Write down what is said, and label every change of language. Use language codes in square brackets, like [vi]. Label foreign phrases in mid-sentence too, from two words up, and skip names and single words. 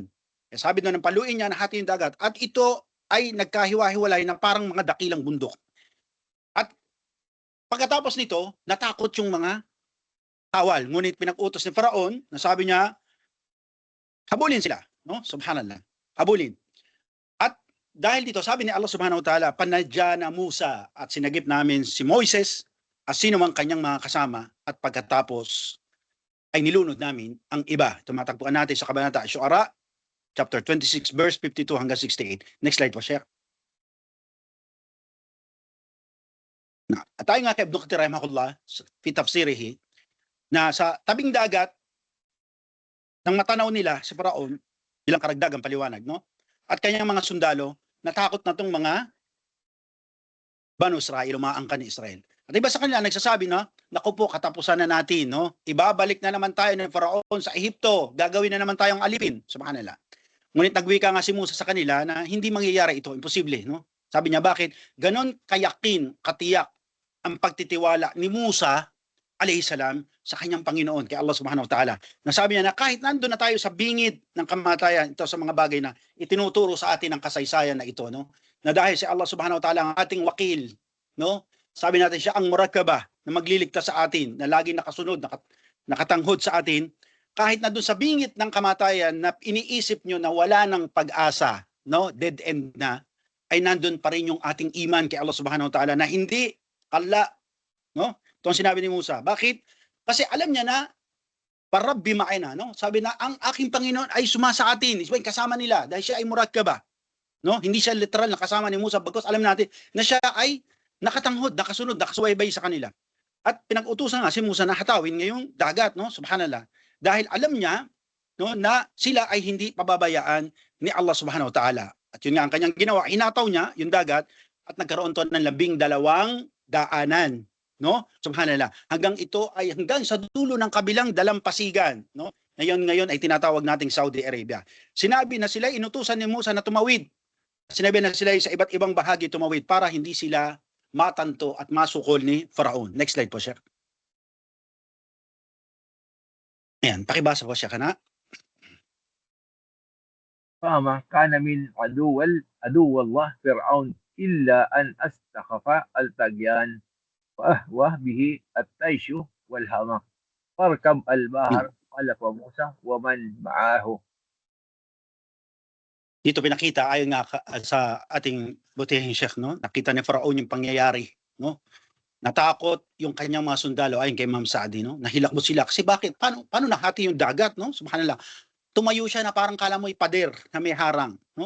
[tl] Eh, sabi doon ng paluin niya, nahati yung dagat. At ito ay nagkahiwa-hiwalay na parang mga dakilang bundok. At pagkatapos nito, natakot yung mga kawal. Ngunit pinag-utos ni Faraon, na sabi niya, habulin sila. No? Subhanallah. Habulin. At dahil dito, sabi ni Allah [ar] سبحانه وتعالى, [tl] panadya na Musa at sinagip namin si Moises at sino mang kanyang mga kasama at pagkatapos ay nilunod namin ang iba. Tumatagpuan natin sa Kabanata Syuara, [en] chapter 26, verse 52 [tl] hanggang 68. [en] Next slide [tl] po, Sheikh. At tayo nga kay Ibn Kathir [ar] رحمه الله في تفسيره, [tl] na sa tabing dagat, nang matanaw nila si Faraon, bilang karagdagang paliwanag, no? At kanyang mga sundalo, natakot na itong mga Banu Israel, umaangkan ni Israel. At iba sa kanila, nagsasabi na, naku po, katapusan na natin, no? Ibabalik na naman tayo ng Faraon sa Ehipto, gagawin na naman tayong alipin, subhanallah. Ngunit nagwika nga si Musa sa kanila na hindi mangyayari ito, imposible, no? Sabi niya, bakit? Ganon kayakin, katiyak, ang pagtitiwala ni Musa, [ar] عليه السلام, [tl] sa kanyang Panginoon, kay Allah [ar] سبحانه وتعالى. [tl] Nasabi niya na kahit nandun na tayo sa bingid ng kamatayan, ito sa mga bagay na itinuturo sa atin ng kasaysayan na ito, no? Na dahil si Allah [ar] سبحانه وتعالى [tl] ang ating wakil, no? Sabi natin siya ang murakaba na magliligtas sa atin, na laging nakasunod, nakatanghod sa atin, kahit na doon sa bingit ng kamatayan na iniisip nyo na wala ng pag-asa, no? [en] Dead end [tl] na, ay nandun pa rin yung ating iman kay Allah [ar] سبحانه وتعالى [tl] na hindi kalla, no? Ito ang sinabi ni Musa. Bakit? Kasi alam niya na [ar] ربي معنا, [tl] no? Sabi na ang aking Panginoon ay sumasa atin, kasama nila dahil siya ay murakaba, no? Hindi siya literal na kasama ni Musa, bagkus alam natin na siya ay nakatanghod, nakasunod, nakasubaybay sa kanila. At pinag-utusan nga si Musa na hatawin ngayong dagat, no? Subhanallah. Dahil alam niya, no, na sila ay hindi pababayaan ni Allah [ar] سبحانه وتعالى. [tl] At yun nga ang kanyang ginawa, hinataw niya yung dagat at nagkaroon to ng 12 daanan, no? Subhanallah. Hanggang ito ay hanggang sa dulo ng kabilang dalampasigan, no? Ngayon ay tinatawag nating Saudi Arabia. Sinabi na sila inutusan ni Musa na tumawid. Sinabi na sila sa iba't ibang bahagi tumawid para hindi sila matanto at masukol ni Faraon. [en] Next slide [tl] po, Sheikh. Ayan, pakibasa po siya kana. [ar] فما كان من عدو الله فرعون إلا أن أستخف الطغيان وأهوى به الطيش والهوى فاركب البحر خلف موسى ومن معه. [tl] Dito pinakita ayon nga sa ating butihing Sheikh, no? Nakita ni Faraon yung pangyayari, no? Natakot yung kanyang mga sundalo ayon kay Imam Saadi, no? Nahilakbot sila kasi bakit? Paano nahati yung dagat, no? Subhanallah. Tumayo siya na parang kala mo pader na may harang, no?